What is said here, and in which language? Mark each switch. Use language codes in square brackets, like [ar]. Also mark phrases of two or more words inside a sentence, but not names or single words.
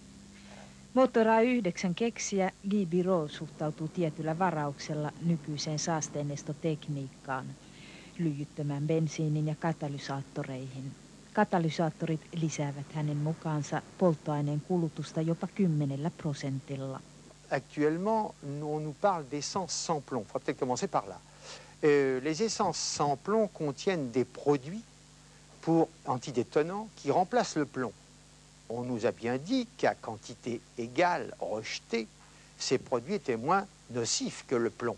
[fi] Motor A9 keksijä Guy Birot suhtautuu tietyllä varauksella nykyiseen saasteenestotekniikkaan, lyijyttömään bensiinin ja katalysaattoreihin. Katalysaattorit lisäävät hänen mukaansa polttoaineen kulutusta jopa 10%. [fr] Actuellement, on nous parle d'essence sans plomb. Il faut peut-être commencer par là. Les essences sans plomb contiennent des produits pour antidétonnants qui remplacent le plomb. On nous a bien dit qu'à quantité égale rejetée, ces produits étaient moins nocifs que le plomb.